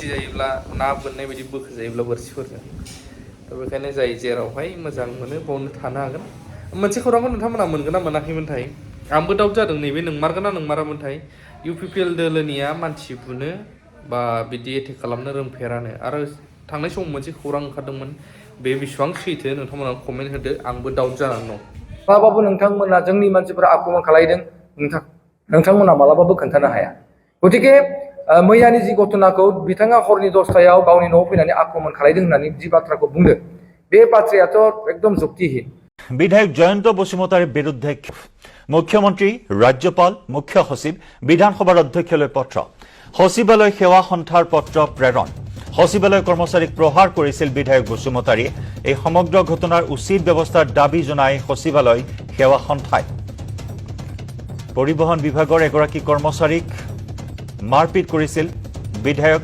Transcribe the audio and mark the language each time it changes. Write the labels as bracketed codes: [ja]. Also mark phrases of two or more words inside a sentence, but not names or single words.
[brx] जायोब्ला ना बोननाय बायदि बोखोजायोब्ला बोरसिफोरजों दा बेखायनो जाय जेरावहाय मोजां मोनो बावनो थानो हागोन मोनसे खौरांखौ नोंथांमोना मोनगोन ना मोनाखैमोनथाय आंबो दाउट जादों नैबे नंमारगोन ना नंमारामोनथाय UPPL दोलोनिया मानसि बुनो बा बिदि एटेक खालामनो रोंफेरानो आरो थांनाय समाव मोनसे खौरां ओंखारदोंमोन बे बेसेबां सैथो नोंथांमोना कमेन्ट होदो आंबो दाउट जानानै दं मालाबाबो नोंथांमोना जोंनि मानसिफोरा आक्रमण खालायदों नोंथांमोना मालाबाबो खोन्थानो हाया गतिके मैयानि जि घटनाखौ बिथाङा हरनि 10टायाव गावनि न'आव फैनानै आक्रमण खालायदों होननानै जि बाथ्राखौ बुंदों बे बाथ्रायाथ' एकदम जुक्तिहीन। [as] বিধায়ক জয়ন্ত বসুমতাৰীৰ বিৰুদ্ধে মুখ্যমন্ত্ৰী ৰাজ্যপাল মুখ্য সচিব বিধানসভাৰ অধ্যক্ষলৈ পত্ৰ সচিবালয় সেৱা সন্থাৰ পত্ৰ প্ৰেৰণ সচিবালয় কৰ্মচাৰীক প্ৰহাৰ কৰিছিল বিধায়ক বসুমতাৰীয়ে এই সমগ্ৰ ঘটনাৰ উচিত ব্যৱস্থাৰ দাবী জনাই সচিবালয় সেৱা সন্থাই পৰিবহণ বিভাগৰ এগৰাকী কৰ্মচাৰীক মাৰপিট কৰিছিল বিধায়ক